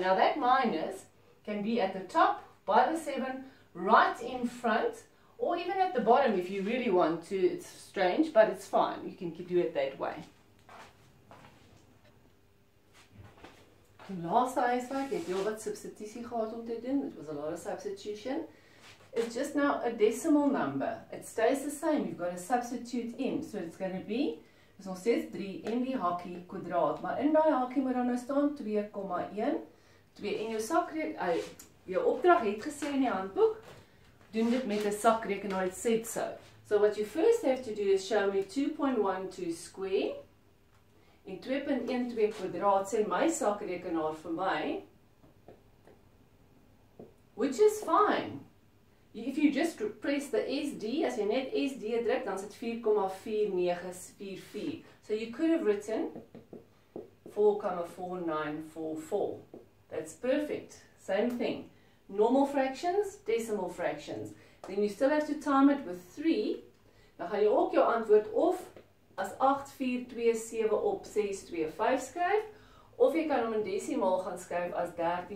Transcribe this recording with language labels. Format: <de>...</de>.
<en>Now that minus can be at the top by the 7, right in front, or even at the bottom if you really want to. It's strange, but it's fine. You can do it that way.</en> <af>Die laaste huiswerk het heel wat substitutie gehad om te doen.</af> <en>It was a lot of substitution. It's just now a decimal number. It stays the same. You've got to substitute in. So it's going to be,</en> <af>is nog steeds 3 in die hakkie kwadraat. Maar in daai hakkie moet dan nou staan 2,1. 2 in jou sakrekenaar. Jou opdrag het gesê in die handboek, doen dit met 'n sakrekenaar,</af> <en>it said so. So what you first have to do is show me 2.12 square</en> <af>en 2.12 kwadraat, sê my sakrekenaar vir my,</af> <en>which is fine. If you just press the SD,</en> <af>as jy net SD druk, dan is dit 4,4944.</af> <en>So you could have written 4,4944. That's perfect. Same thing. Normal fractions, decimal fractions. Then you still have to time it with 3.</en> <af>Dan gaan jy ook jou antwoord of as 8427 op 625 skryf, of jy kan hom in desimaal gaan skryf as 13,4832.</af>